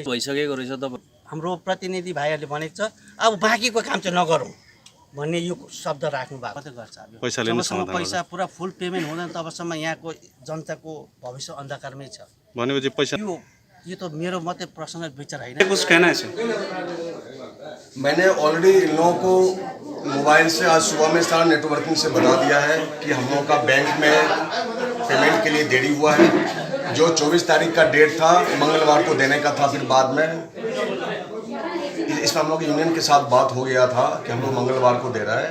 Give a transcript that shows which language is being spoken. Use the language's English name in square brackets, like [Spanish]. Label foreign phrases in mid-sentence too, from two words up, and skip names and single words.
[Nepali] भइसकेको रहेछ। तपाईँ हाम्रो प्रतिनिधि भाइहरूले भनेको छ अब बाँकीको काम चाहिँ नगरौँ भन्ने यो शब्द राख्नु भएको गर्छ। जबसम्म पैसा पुरा [English] full payment [Nepali] हुँदैन तबसम्म यहाँको जनताको भविष्य अन्धकारमै छ। भनेपछि पैसा यो त मेरो मात्रै पर्सनल विचार होइन। [Hindi] कुछ कहना है सर? मैंने ऑलरेडी इन लोगों को मोबाइल से आज सुबह में सारा नेटवर्किंग से बता दिया है कि हम लोगों का बैंक में पेमेंट के लिए देरी हुआ है। जो 24 तारीख का डेट था मंगलवार को देने का था, फिर बाद में इसमें हम लोग यूनियन के साथ बात हो गया था कि हम लोग मंगलवार को दे रहा है।